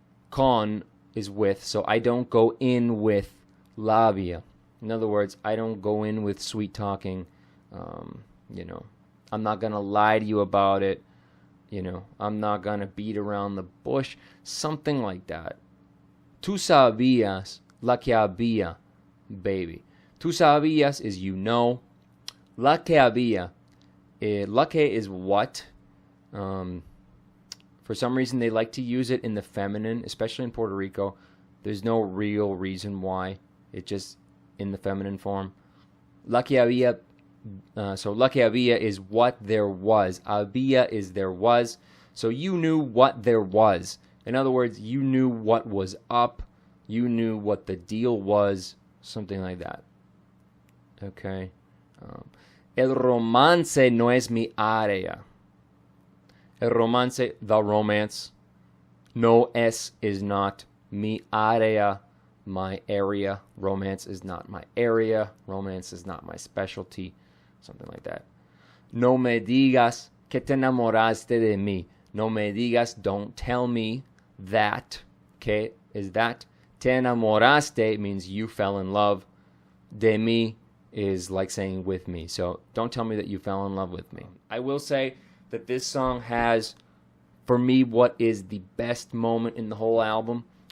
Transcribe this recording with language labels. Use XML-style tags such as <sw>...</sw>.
<en>Con is with, so I don't go in with labia. In other words, I don't go in with sweet talking. I'm not going to lie to you about it. I'm not going to beat around the bush. Something like that.</en> <es>Tú sabías la que había, baby. Tú sabías</es> <en>is you know.</en> <es>La que había.</es> <en>La que is what. For some reason, they like to use it in the feminine, especially in Puerto Rico. There's no real reason why. It's just in the feminine form.</en> <es>La que había,</es> <en>so</en> <es>la que había</es> <en>is what there was. Había is there was. So you knew what there was. In other words, you knew what was up. You knew what the deal was. Something like that. Okay.</en> <es>El romance no es mi área.</es> <en>El romance, the romance. No es is not. Mi área, my area. Romance is not my area. Romance is not my specialty. Something like that.</en> <es>No me digas que te enamoraste de mí.</es> <en>No me digas, don't tell me that. Que is that. Te enamoraste means you fell in love. De mí is like saying with me. So don't tell me that you fell in love with me. I will say that this song has, for me, what is the best moment in the whole album.</en>